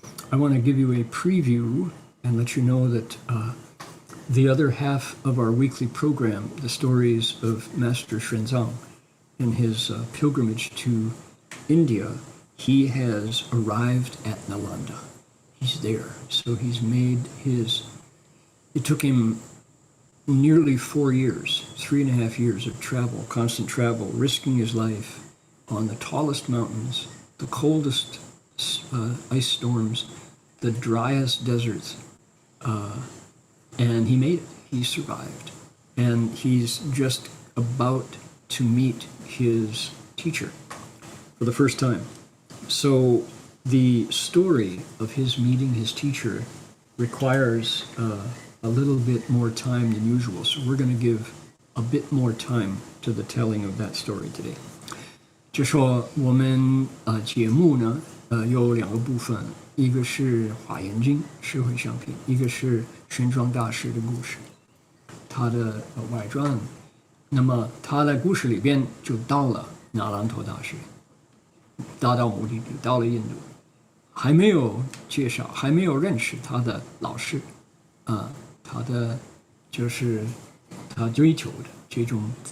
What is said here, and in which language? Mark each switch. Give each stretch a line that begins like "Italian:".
English: I want to give you a preview and let you know that the other half of our weekly program, the stories of Master Xuanzang in his pilgrimage to India, he has arrived at Nalanda. He's there. So he's made it took him nearly 4 years, 3.5 years of travel, constant travel, risking his life on the tallest mountains, the coldest ice storms, the driest deserts, and he made it. He survived. And he's just about to meet his teacher for the first time. So the story of his meeting his teacher requires a little bit more time than usual. So we're going to give a bit more time to the telling of that story today.
Chinese: 就说我们节目呢有2个部分，一个是华严经十回向品，一个是玄奘大师的故事，他的外传。那么他在故事里边就到了那兰陀大学，达到目的地，到了印度，还没有介绍，还没有认识他的老师，他的就是他追求的这种